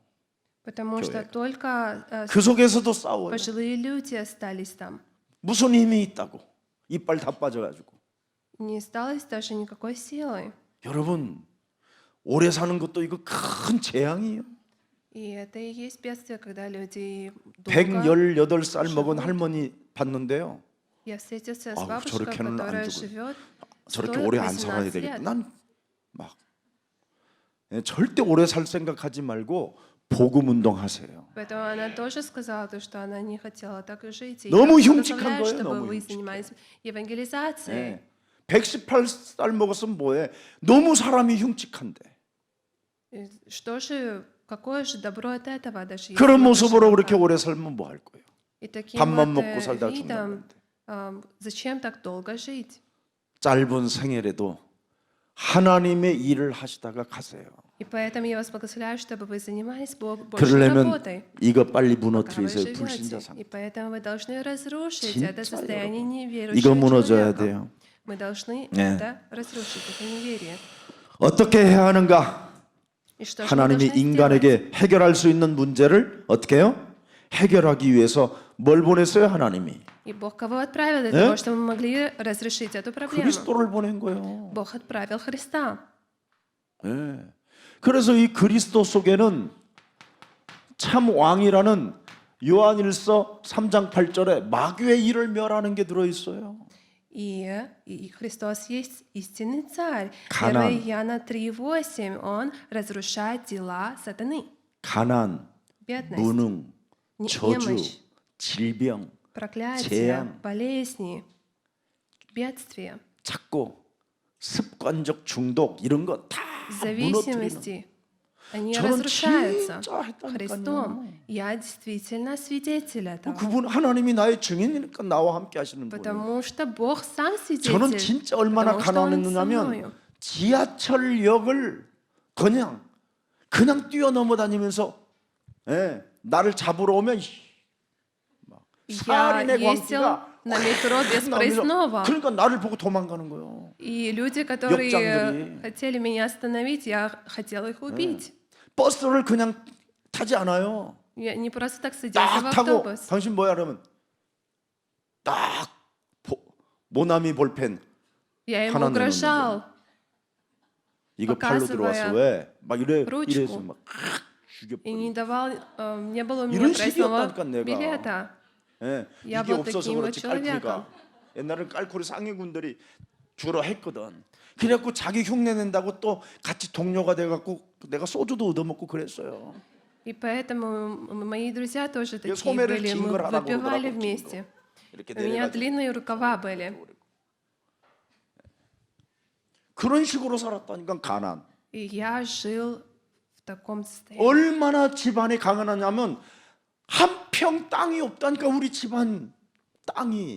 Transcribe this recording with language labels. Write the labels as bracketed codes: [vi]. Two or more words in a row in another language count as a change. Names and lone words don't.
[ru] Потому что [ko] 교회가. [ru] только [ko] 그 속에서도 싸워요. [ru] пожилые люди остались там. [ko] 무슨 힘이 있다고. 이빨 다 빠져가지고. [ru] Не осталось даже никакой силы. [ko] 여러분 오래 사는 것도 이거 큰 재앙이에요. [ru] И это и есть бедствие, когда люди долго... [ko] 118살 먹은 할머니 봤는데요. [ru] Я встретился с [ko] 아우, [ru] бабушкой, [ko] 저렇게는 안 [ru] которая [ko] 죽어요. [ru] живет [ko] 저렇게 오래 안 살아야 [ru] 118 [ko] 되겠다. [ru] лет. [ko] 난 막 절대 오래 살 생각하지 말고 복음 운동하세요. [ru] Поэтому она тоже сказала, то, что она не хотела так и жить. И [ko] 너무 [ru] я [ko] 흉측한 [ru] благословляю, [ko] 거예요, [ru] чтобы [ko] 너무 [ru] вы [ko] 흉측해. [ru] занимались евангелизацией. [ko] 네. 118살 먹었으면 뭐해? 너무 사람이 흉측한데. [ru] И что же, какое же добро от этого, даже если [ko] 그런 [ru] мы [ko] 모습으로 [ru] живем [ko] 그렇게 [ru] так? [ko] 오래 살면 뭐 할 거예요? [ru] И таким [ko] 밥만 [ru] вот, [ko] 먹고 살다가 [ru] видом, [ko] 죽는 [ru] зачем так долго жить? [ko] 짧은 생애라도 하나님의 일을 하시다가 가세요. [ru] И поэтому я вас благословляю, чтобы вы занимались больше [ko] 그러려면 [ru] работой. [ko] 이거 빨리 [ru] Пока вы [ko] 무너뜨리세요. 불신자 [ru] живете. [ko] 상. [ru] И поэтому вы должны разрушить [ko] 진짜 [ru] это состояние [ko] 이거 [ru] неверующего [ko] 무너져야 [ru] человека. [ko] 돼요. [ru] Мы должны [ko] 네. [ru] это разрушить, это неверие. [ko] 어떻게 해야 하는가? [ru] И что же мы [ko] 하나님이 [ru] должны сделать? [ko] 인간에게 해결할 수 있는 문제를 어떻게 해요? 해결하기 위해서 뭘 보냈어요? 하나님이 [ru] И Бог кого отправил для [ko] 네? [ru] того, чтобы мы могли разрешить эту проблему? [ko] 그리스도를 보낸 거예요. [ru] Бог отправил Христа. [ko] 예. 그래서 이 그리스도 속에는 참 왕이라는 요한일서 3장 8절에 마귀의 일을 멸하는 게 들어 있어요. [ru] И Христос есть истинный царь. [ko] 가난. [ru] 1 Иоанна 3:8, Он разрушает дела сатаны. [ko] 가난, [ru] Бедность, [ko] 무능, 저주, [ru] немощь, [ko] 질병, [ru] проклятие, [ko] 재앙. [ru] болезни, бедствия, [ko] 자꾸 습관적 중독 이런 거 다 무너뜨리는. [ru] зависимости. Они [ko] 저는 [ru] разрушаются [ko] 진짜 했다니까요. [ru] Христом. Я действительно свидетель этого. [ko] 그분 하나님이 나의 증인이니까 나와 함께 하시는 분이에요. [ru] Потому что Бог сам [ko] 저는 [ru] свидетель. [ko] 진짜 얼마나 [ru] потому что Он со [ko] 가난했느냐면 [ru] мною. [ko] 지하철역을 그냥 뛰어넘어 다니면서 나를 잡으러 오면 막 [ru] Я [ko] 살인의 [ru] ездил [ko] 광기가 [ru] на метро без [ko] 나면서 [ru] проездного. [ko] 그러니까 나를 보고 도망가는 거예요. [ru] И люди, которые [ko] 역장들이. [ru] хотели меня остановить, я хотела их убить. [ko] 버스를 그냥 타지 않아요. [ru] Я не просто так садился в [ko] 딱 타고 [ru] автобус. [ko] 당신 뭐야 그러면 딱 모나미 볼펜 [ru] Я ему [ko] 하나 [ru] угрожал. [ko] 이거 팔로 [ru] показывая [ko] 들어왔어 왜? 막 [ru] ручку. [ko] 이래서 막 [ru] И [ko] 죽여버려. [ru] не давал, не было у меня [ko] 이런 [ru] проездного [ko] 식이었다니까, 내가. [ru] билета. [ko] 이게 [ru] Я был [ko] 없어서 [ru] таким вот [ko] 그렇지 [ru] человеком. [ko] 깔쿠리가 옛날엔 깔쿠리 상위군들이 주로 했거든. 그래갖고 자기 흉내 낸다고 또 같이 동료가 돼갖고 내가 소주도 얻어먹고 그랬어요. [ru] И поэтому мои друзья тоже такие [ko] 소매를 [ru] были. [ko] 긴 [ru] Мы [ko] 걸 하라고 [ru] выпивали [ko] 그러더라고, [ru] вместе. [ko] 이렇게 [ru] У меня [ko] 내려가지고 [ru] длинные рукава были. [ko] 그런 식으로 살았다니까 가난. [ru] И я жил в таком состоянии. [ko] 얼마나 집안이 가난하냐면 한 평 땅이 없다니까 우리 집안 땅이.